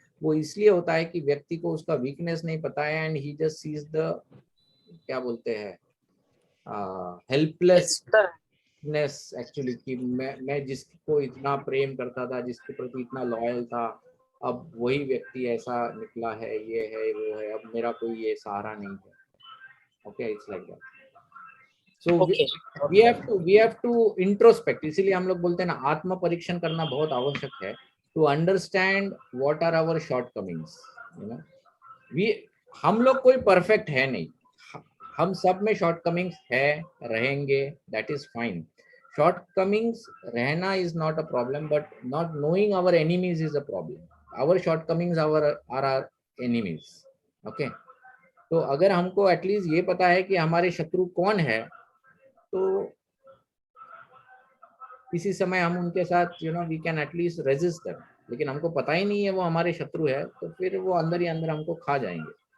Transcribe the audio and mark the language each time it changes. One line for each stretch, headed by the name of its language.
Hindi: वो इसलिए होता है कि व्यक्ति को उसका वीकनेस नहीं पता है
English: and he just sees the
Hindi: क्या बोलते हैं हेल्पलेसनेस एक्चुअली, कि मैं जिसको इतना प्रेम करता था, जिसके प्रति इतना लॉयल था, अब वही व्यक्ति ऐसा निकला है, ये है वो है, अब मेरा कोई ये सहारा नहीं है।
English: Okay, it's like that. So we have to introspect,
Hindi: इसीलिए हम लोग बोलते हैं ना आत्म परीक्षण करना बहुत आवश्यक है,
English: to understand what are our shortcomings, you know।
Hindi: हम लोग कोई परफेक्ट है नहीं, हम सब में शॉर्टकमिंग्स है, रहेंगे,
English: that is fine। shortcomings रहना is not a problem, but not knowing our enemies is a problem। our shortcomings are our enemies।
Hindi: okay, तो अगर हमको एटलीस्ट ये पता है कि हमारे शत्रु कौन है, तो किसी समय हम उनके साथ
English: you know we can at least resist them,
Hindi: लेकिन हमको पता ही नहीं है वो हमारे शत्रु है, तो फिर वो अंदर ही अंदर हमको खा जाएंगे।